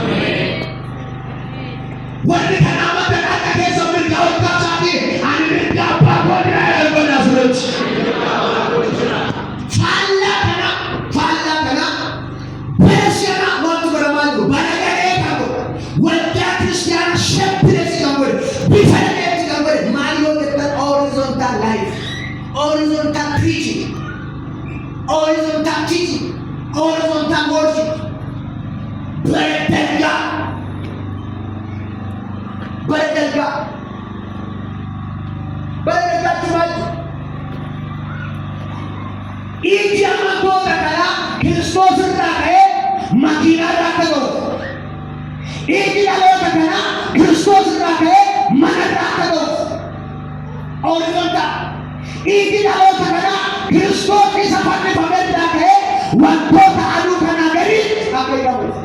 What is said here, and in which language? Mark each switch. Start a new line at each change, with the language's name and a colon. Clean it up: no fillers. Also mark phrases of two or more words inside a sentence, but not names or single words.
Oromo: Wanni kana amata dhaqa keessa mirga abbaa isaatii ani mirga abbaa koodina ergoon asirratti. Faallaa kana beesiyaana wanti godhamaa jiru banagaree kan godhu waldaa kiristiyaana sheppireessi kan godhu bifa dhageetti kan godhu maal yoo jettan
English: horizontal life, horizontal preaching, horizontal teaching, horizontal worship,
Oromo: beredalgaa cuma iji amantoota kanaa Kiristoos irraa ka'ee makiinaa irraa akka ta'u. Iji dhaloota kanaa Kiristoos irraa ka'ee mana irraa akka ta'u. Horizontal. Iji dhaloota kanaa Kiristoos isa fannifame irraa ka'ee wantoota aduu kanaa gadi akka jedhamu.